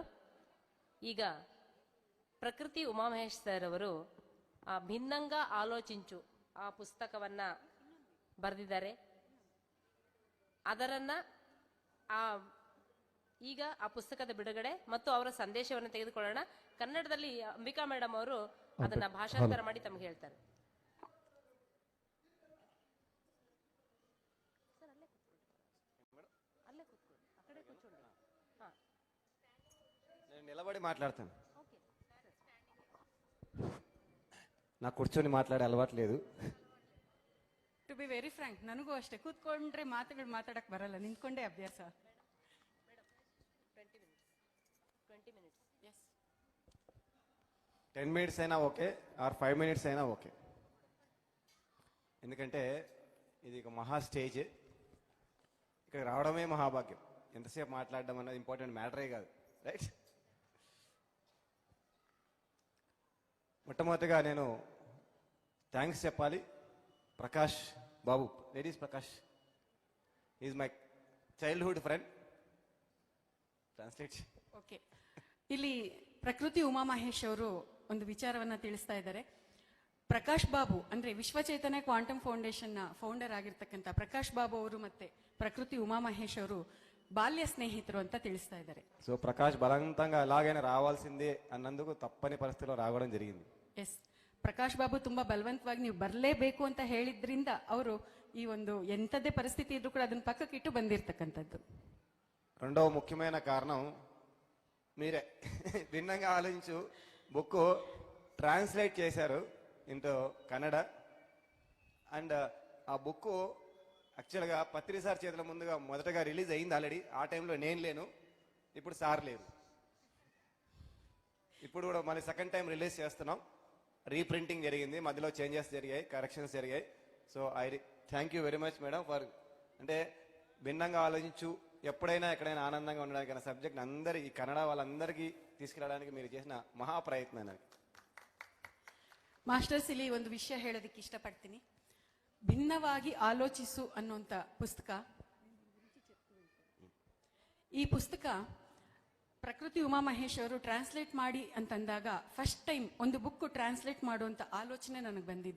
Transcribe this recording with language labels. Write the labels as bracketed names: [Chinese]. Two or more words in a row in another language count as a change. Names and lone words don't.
[Kannada] ಈಗ ಪ್ರಕೃತಿ ಉಮಾಮಹೇಶ್ ಸರ್ ಅವರು ಆ ಭಿನ್ನಂಗ ಆಲೋಚಿಂಚು ಆ ಪುಸ್ತಕವನ್ನ ಬರೆದಿದ್ದಾರೆ. ಅದರನ್ನ ಈಗ ಆ ಪುಸ್ತಕದ ಬಿಡುಗಡೆ ಮತ್ತು ಅವರ ಸಂದೇಶವನ್ನು ತೆಗೆದುಕೊಳ್ಳೋಣ. ಕನ್ನಡದಲ್ಲಿ ಅಂಬಿಕಾ ಮೇಡಮ್ ಅವರು ಅದನ್ನ ಭಾಷಾಂತರ ಮಾಡಿ ತಮಗೆ ಹೇಳ್ತಾರೆ. [Telugu] నిలబడి మాట్లాడతాను. నాకు కూర్చొని మాట్లాడే అలవాటు లేదు. [English] To be very frank, [Kannada] ನನಗೂ ಅಷ್ಟೇ. ಕೂತ್ಕೊಂಡ್ರೆ ಮಾತಾಡಕ್ ಬರಲ್ಲ, ನಿಂತ್ಕೊಂಡೇ ಅಭ್ಯಾಸ. [Telugu] 10 minutes అయినా ఓకే, ఆర్ 5 minutes అయినా ఓకే. ఎందుకంటే ఇది ఒక మహా స్టేజ్. ఇక్కడ రావడమే మహాభాగ్యం. ఎంతసేపు మాట్లాడడం అన్నది [English] important matter [Telugu] కాదు, రైట్? మొట్టమొదటిగా నేను థ్యాంక్స్ చెప్పాలి ప్రకాష్ బాబు. [English] Ladies Prakash is my childhood friend. [Kannada] ಟ್ರಾನ್ಸ್ಲೇಟ್. ಓಕೆ, ಇಲ್ಲಿ ಪ್ರಕೃತಿ ಉಮಾಮಹೇಶ್ ಅವರು ಒಂದು ವಿಚಾರವನ್ನ ತಿಳಿಸ್ತಾ ಇದ್ದಾರೆ. ಪ್ರಕಾಶ್ ಬಾಬು ಅಂದ್ರೆ ವಿಶ್ವಚೇತನ ಕ್ವಾಂಟಮ್ ಫೌಂಡೇಶನ್ ನ ಫೌಂಡರ್ ಆಗಿರ್ತಕ್ಕಂಥ ಪ್ರಕಾಶ್ ಬಾಬು ಅವರು ಮತ್ತೆ ಪ್ರಕೃತಿ ಉಮಾಮಹೇಶ್ ಅವರು ಬಾಲ್ಯ ಸ್ನೇಹಿತರು ಅಂತ ತಿಳಿಸ್ತಾ ಇದ್ದಾರೆ. [Telugu] సో ప్రకాష్ బలవంతంగా ఎలాగైనా రావాల్సిందే అన్నందుకు తప్పని పరిస్థితిలో రావడం జరిగింది. [Kannada] ಎಸ್, ಪ್ರಕಾಶ್ ಬಾಬು ತುಂಬಾ ಬಲವಂತವಾಗಿ ನೀವು ಬರಲೇಬೇಕು ಅಂತ ಹೇಳಿದ್ರಿಂದ ಅವರು ಈ ಒಂದು ಎಂಥದೇ ಪರಿಸ್ಥಿತಿ ಇದ್ರೂ ಕೂಡ ಅದನ್ನ ಪಕ್ಕಕ್ಕಿಟ್ಟು ಬಂದಿರತಕ್ಕಂಥದ್ದು. [Telugu] రెండవ ముఖ్యమైన కారణం మీరే. భిన్నంగా ఆలోచించు [English] book translate [Telugu] చేశారు ఇంటూ కన్నడ. అండ్ ఆ బుక్ యాక్చువల్గా పత్రి సార్ చేతుల ముందుగా మొదటగా రిలీజ్ అయింది ఆల్రెడీ. ఆ టైంలో నేను లేను, ఇప్పుడు సార్ లేరు. ఇప్పుడు కూడా మళ్ళీ [English] second time [Telugu] రిలీజ్ చేస్తున్నాం. రీప్రింటింగ్ జరిగింది, మధ్యలో చేంజెస్ జరిగాయి, కరెక్షన్స్ జరిగాయి. [English] So I thank you very much madam for, [Telugu] అంటే భిన్నంగా ఆలోచించు ఎప్పుడైనా ఎక్కడైనా ఆనందంగా ఉండడానికి అనే సబ్జెక్ట్ అందరి ఈ కన్నడ వాళ్ళందరికీ తీసుకురావడానికి మీరు చేసిన మహాప్రయత్నం. [Kannada] ಮಾಸ್ಟರ್ಸ್, ಇಲ್ಲಿ ಒಂದು ವಿಷಯ ಹೇಳೋದಕ್ಕೆ ಇಷ್ಟಪಡ್ತೀನಿ. ಭಿನ್ನವಾಗಿ ಆಲೋಚಿಸು ಅನ್ನುವಂಥ ಪುಸ್ತಕ, ಈ ಪುಸ್ತಕ ಪ್ರಕೃತಿ ಉಮಾಮಹೇಶ್ ಅವರು ಟ್ರಾನ್ಸ್ಲೇಟ್ ಮಾಡಿ ಅಂತಂದಾಗ [English] first time [Kannada] ಒಂದು [English] book translate [Kannada] ಮಾಡುವಂತ ಆಲೋಚನೆ ನನಗೆ ಬಂದಿದ್ದು.